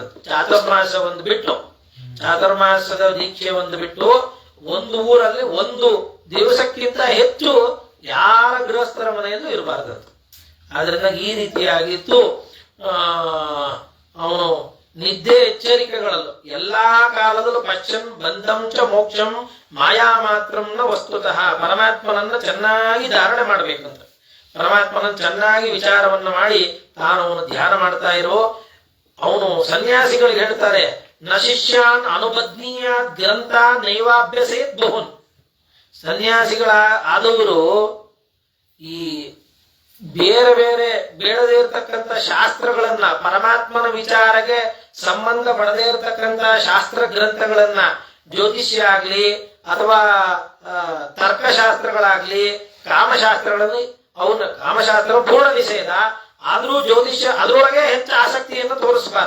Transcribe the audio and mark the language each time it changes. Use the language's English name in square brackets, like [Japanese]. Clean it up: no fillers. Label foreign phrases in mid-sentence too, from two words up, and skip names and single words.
[Kannada] ಚಾತುರ್ಮಾಸ ಒಂದು ಬಿಟ್ಟು, ಚಾತುರ್ಮಾಸದ ದೀಕ್ಷೆ ಒಂದು ಬಿಟ್ಟು, ಒಂದು ಊರಲ್ಲಿ ಒಂದು ದಿವಸಕ್ಕಿಂತ ಹೆಚ್ಚು ಯಾರ ಗೃಹಸ್ಥರ ಮನೆಯಲ್ಲೂ ಇರಬಾರ್ದು. ಆದ್ರಿಂದ ಈ ರೀತಿಯಾಗಿತ್ತು. ಅವನು ನಿದ್ದೆ ಎಚ್ಚರಿಕೆಗಳಲ್ಲೂ ಎಲ್ಲಾ ಕಾಲದಲ್ಲೂ [Sanskrit] ಪಶ್ಚನ್ ಬಂಧಂ ಚ ಮೋಕ್ಷಂ ಮಾಯಾ ಮಾತ್ರಂನ ವಸ್ತುತಃ, [Kannada] ಪರಮಾತ್ಮನನ್ನ ಚೆನ್ನಾಗಿ ಧಾರಣೆ ಮಾಡ್ಬೇಕಂತ. ಪರಮಾತ್ಮನನ್ನು ಚೆನ್ನಾಗಿ ವಿಚಾರವನ್ನ ಮಾಡಿ ತಾನು ಅವನು ಧ್ಯಾನ ಮಾಡ್ತಾ ಇರೋ. ಅವನು ಸನ್ಯಾಸಿಗಳಿಗೆ ಹೇಳ್ತಾರೆ, [Sanskrit] ನ ಶಿಷ್ಯಾನ್ ಅನುಬದ್ನೀಯ ಗ್ರಂಥ ನೈವಾಭ್ಯಸೇತ್ ಬಹುನ್. [Kannada] ಸನ್ಯಾಸಿಗಳ ಆದವರು ಈ ಬೇರೆ ಬೇರೆ ಬೇಡದೇ ಇರತಕ್ಕಂಥ ಶಾಸ್ತ್ರಗಳನ್ನ, ಪರಮಾತ್ಮನ ವಿಚಾರಕ್ಕೆ ಸಂಬಂಧ ಪಡದೇ ಇರತಕ್ಕಂಥ ಶಾಸ್ತ್ರ ಗ್ರಂಥಗಳನ್ನ, ಜ್ಯೋತಿಷ್ಯ ಆಗ್ಲಿ ಅಥವಾ ತರ್ಕಶಾಸ್ತ್ರಗಳಾಗ್ಲಿ, ಕಾಮಶಾಸ್ತ್ರಗಳಲ್ಲಿ, ಅವನ ಕಾಮಶಾಸ್ತ್ರ ಪೂರ್ಣ ನಿಷೇಧ, ಆದ್ರೂ ಜ್ಯೋತಿಷ್ಯ ಅದರೊಳಗೆ ಹೆಚ್ಚು ಆಸಕ್ತಿಯನ್ನು ತೋರಿಸಬಾರದು.